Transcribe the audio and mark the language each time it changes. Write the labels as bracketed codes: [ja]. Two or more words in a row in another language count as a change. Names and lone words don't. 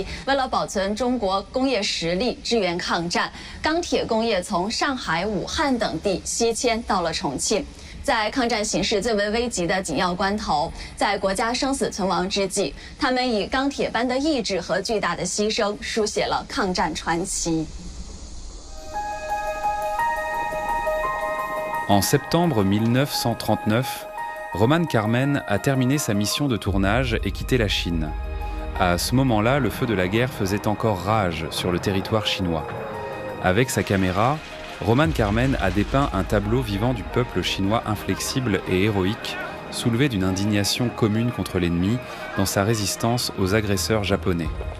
[zh] 为了保存中国工业实力，支援抗战，钢铁工业从上海、武汉等地西迁到了重庆。在抗战形势最为危急的紧要关头，在国家生死存亡之际，他们以钢铁般的意志和巨大的牺牲，书写了抗战传奇。 [fr] En septembre 1939, Roman Carmen a terminé sa mission de tournage et quitté la Chine. À ce moment-là, le feu de la guerre faisait encore rage sur le territoire chinois. Avec sa caméra, Roman Carmen a dépeint un tableau vivant du peuple chinois inflexible et héroïque, soulevé d'une indignation commune contre l'ennemi dans sa résistance aux agresseurs japonais.